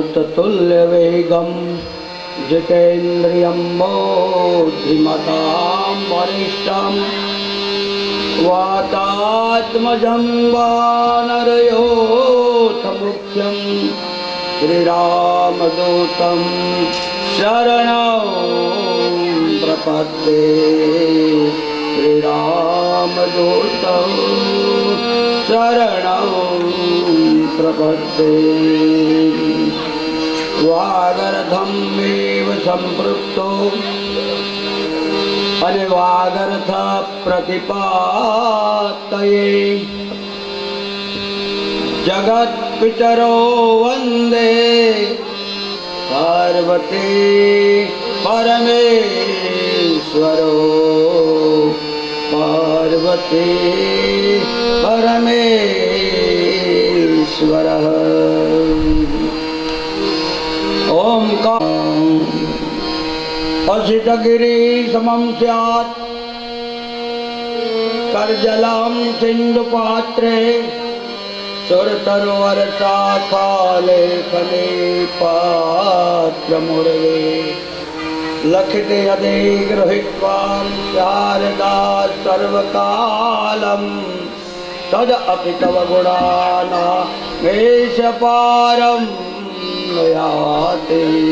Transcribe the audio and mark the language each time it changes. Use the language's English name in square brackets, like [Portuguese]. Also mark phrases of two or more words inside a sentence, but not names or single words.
[Sanskrit] तुल्यवेगं जितेन्द्रियं बुद्धिमतां वरिष्ठं वातात्मजं वानरयोथमुख्यं श्रीरामदूतं शरणं प्रपद्ये। श्रीरामदूतं शरणं प्रपद्ये। वागर्थमेव संपृक्तो અને वागर्थ प्रतिपातये जगत पितरो वंदे पार्वती परमेश्वरो पार्वती परमेश्वरः ओमकार असितगिरि समं स्यात् करजलं सिन्धुपात्रे सुरतरुवरशाखालेखने पात्रमुर्वे लखिते यदि गृहीत्वा शारदा सर्वकालं तद अपि तव गुणानामेशपारं याति।